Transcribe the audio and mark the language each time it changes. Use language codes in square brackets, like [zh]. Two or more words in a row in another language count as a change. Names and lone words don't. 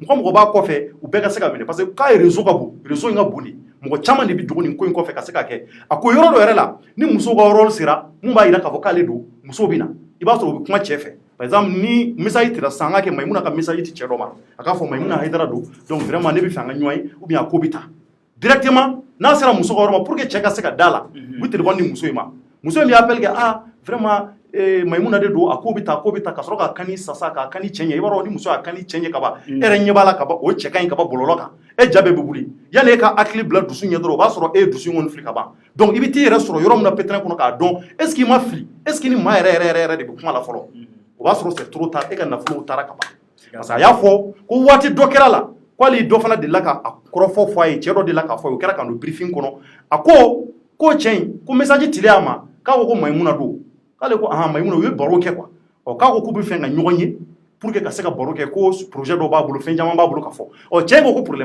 [bm] mɔgɔ b'a kɔfɛ u bɛɛ ka se ka minɛ [fr] parce que [bm] k'a ye réseau ka bon réseau in ka bon de mɔgɔ caman de bɛ dogo nin ko in kɔfɛ ka se ka kɛ a ko yɔrɔ dɔ yɛrɛ la ni musow ka rôle sera mun b'a yira k'a fɔ k'ale don musow bɛ na i b'a sɔrɔ u bɛ kuma cɛ fɛ [fr] par exemple [bm] ni message tira sisan an ka kɛ Maïmouna ka message ti cɛ dɔ ma a k'a fɔ Maïmouna Haidara don [fr] donc vraiment [bm] ne bɛ fɛ an ka ɲɔgɔn ye [fr] ou bien [bm] a ko bɛ taa directement n'a sera muso ka yɔrɔ ma [fr] pour que [bm] cɛ ka se ka da la u bɛ téléphone di muso in ma muso in bɛ appel kɛ ah vraiment Maïmouna de don a ko bɛ taa ka sɔrɔ ka kani sasa ka kani cɛ ɲɛ i b'a dɔn ni muso y'a kani cɛ ɲɛ ka ban e yɛrɛ ɲɛ b'a la ka ban o cɛ ka ɲi ka ban bɔlɔlɔ kan e ja bɛɛ bɛ wuli yanni e ka hakili bila dusu ɲɛ dɔrɔn o b'a sɔrɔ e ye dusu in kɔni fili ka ban donc i bɛ t'i yɛrɛ sɔrɔ yɔrɔ min na pétrin kɔnɔ k'a dɔn [fr] est ce que [bm] i ma fili [fr] est ce que [bm] ni maa yɛrɛ de bɛ kuma la fɔlɔ o b'a sɔrɔ [fr] c'est trop tard [bm] e ka nafolow taara ka ban [fr] parce que [bm] a y'a fɔ ko waati dɔ kɛra la k'ale dɔ fana delila ka kɔrɔfɔ fɔ a ye cɛ dɔ delila k'a fɔ o kɛra ka don briefing kɔnɔ a ko k'o cɛ in ko message cilen a ma k'a ko Maïmouna don k'ale ko Maïmouna u ye baro kɛ quoi k'a ko k'u bɛ fɛ ka ɲɔgɔn ye [fr] pour que [bm] ka se ka baro kɛ ko projet dɔ b'a bolo fɛn caman b'a bolo ka fɔ cɛ in ko problème